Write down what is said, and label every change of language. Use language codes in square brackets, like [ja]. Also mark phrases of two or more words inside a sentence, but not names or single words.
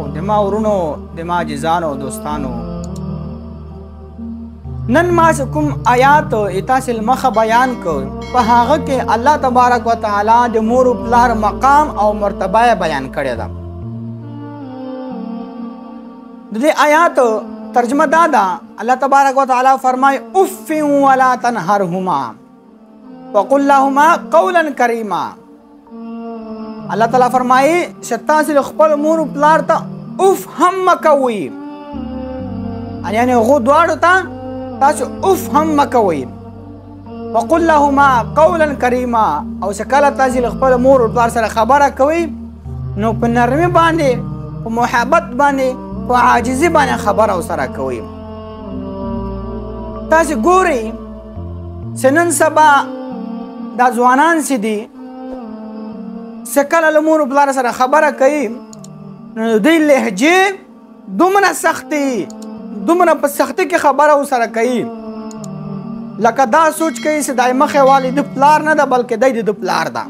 [ps] دما ورونو دما جزانو دوستانو، نن ما کوم آیات تاسو مخه بیان کو په هغه کې الله تبارک وتعالى د مور او پلار مقام او مرتبه بیان کړی ده. د دې آیات ترجمه دا ده، الله تبارک وتعالى فرمای [ar] اف ولا تنهرهما وقل لهما قولا کریما. [ps] الله تعالی فرمایي چې تاسو خپل مور او پلار ته اف هم مکوئ، یعنی هغو دواړو ته تاسو اف هم مکوئ. [ar] وقل لهما قولا کریما، [ps] او چې کله تاسو خپل مور او پلار سره خبره کوئ نو په نرمي باندې، په محبت باندې، په عاجزي باندې خبره سره کوئ. تاسو ګورئ چې نن سبا دا ځوانان چې دي چې کله له مور او پلار سره خبره کوي نو دوی لهجې دومره سختي، دومره په سختي کې خبره سره کوي لکه دا سوچ کوي چې دای مخې والی د پلار نه ده بلکې دی د پلار ده.